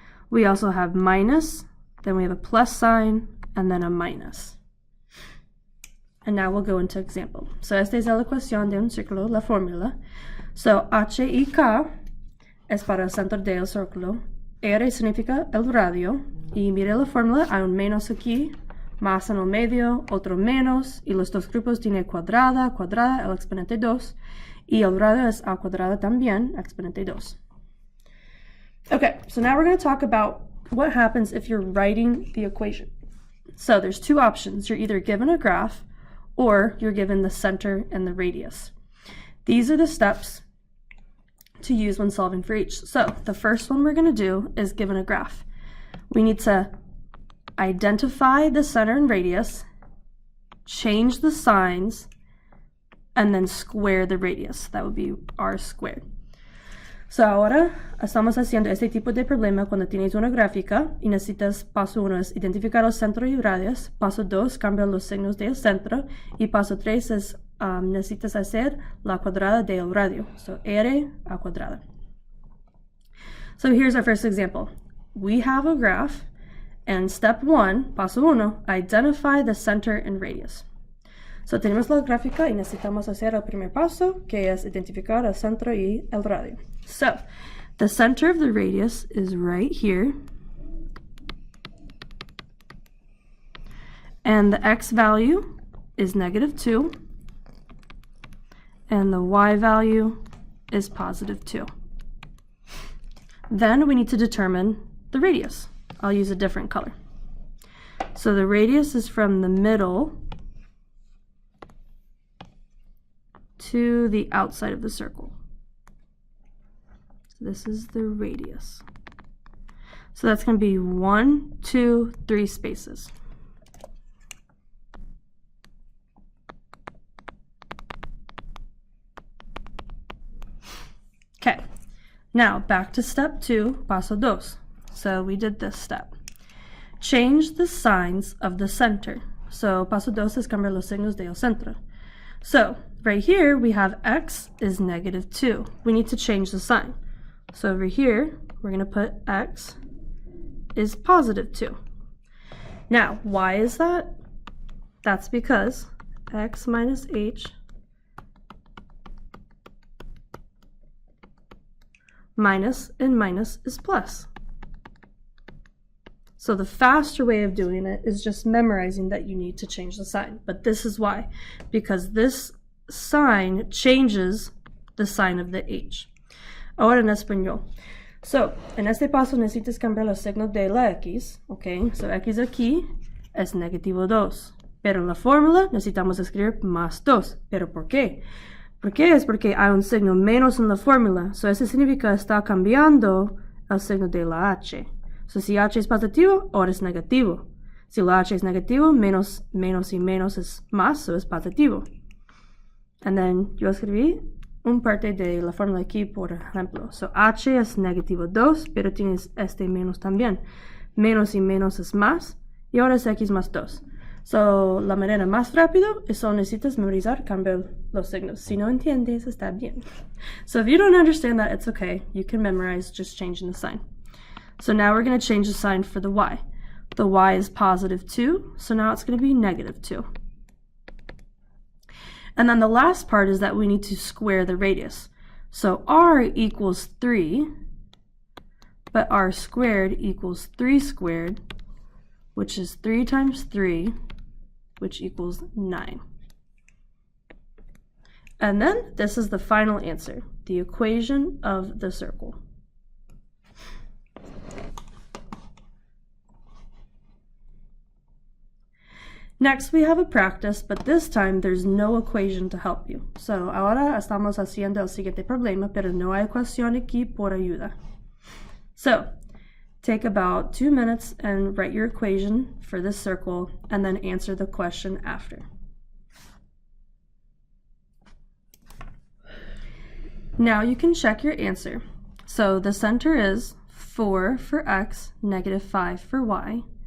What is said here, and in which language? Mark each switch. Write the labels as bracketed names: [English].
[English] We also have minus, then we have a plus sign, and then a minus. And now we'll go into example. [Spanish] So esta es la ecuación de un círculo, la fórmula. So H y K es para el centro del círculo. R significa el radio. Y mire la fórmula, hay un menos aquí, más en el medio, otro menos, y los dos grupos tienen cuadrada, el exponente 2, y el radio es a cuadrada también, exponente 2. [English] Okay, so now we're going to talk about what happens if you're writing the equation. So there's two options. You're either given a graph, or you're given the center and the radius. These are the steps to use when solving for each. So the first one we're going to do is given a graph. We need to identify the center and radius, change the signs, and then square the radius. That would be r squared. [Spanish] So ahora estamos haciendo este tipo de problema cuando tienes una gráfica y necesitas, paso 1 es identificar el centro y radius, paso 2 cambia los signos del centro, y paso 3 es necesitas hacer la cuadrada del radio. So r a cuadrada. [English] So here's our first example. We have a graph, and step 1, [Spanish] paso 1, [English] identify the center and radius. [Spanish] So tenemos la gráfica y necesitamos hacer el primer paso, que es identificar el centro y el radio. So [English] The center of the radius is right here. And the x value is -2. And the y value is +2. Then we need to determine the radius. I'll use a different color. So the radius is from the middle to the outside of the circle. So this is the radius. So that's going to be 1, 2, 3 spaces. Okay, now back to step 2, [Spanish] paso dos. [English] So we did this step. Change the signs of the center. [Spanish] So paso dos es cambiar los signos del centro. [English] So right here we have x is -2. We need to change the sign. So over here we're going to put x is +2. Now why is that? That's because x minus h minus and minus is plus. So the faster way of doing it is just memorizing that you need to change the sign. But this is why, because this sign changes the sign of the h. [Spanish] Ahora en español. So, en este paso necesitas cambiar los signos de la x, ok? So x aquí es -2. Pero en la fórmula necesitamos escribir +2. ¿Pero por qué? ¿Por qué? Es porque hay un signo menos en la fórmula. So eso significa que está cambiando el signo de la h. So si h es positivo, ahora es negativo. Si la h es negativo, menos y menos es más, so es positivo. [English] And then [Spanish] yo escribí un parte de la fórmula aquí, por ejemplo. So h es -2, pero tienes este menos también. Menos y menos es más, y ahora es x más 2. So, la manera más rápida es solo necesitas memorizar, cambiar los signos. Si no entiendes, está bien. [English] So if you don't understand that, it's okay. You can memorize just changing the sign. So now we're going to change the sign for the y. The y is +2, so now it's going to be -2. And then the last part is that we need to square the radius. So r equals 3, but r squared equals 3 squared, which is 3 times 3, which equals 9. And then this is the final answer, the equation of the circle. Next, we have a practice, but this time there's no equation to help you. [Spanish] So ahora estamos haciendo el siguiente problema, pero no hay ecuación aquí por ayuda. [English] So take about 2 minutes and write your equation for this circle, and then answer the question after. Now you can check your answer. So the center is 4 for x, -5 for y.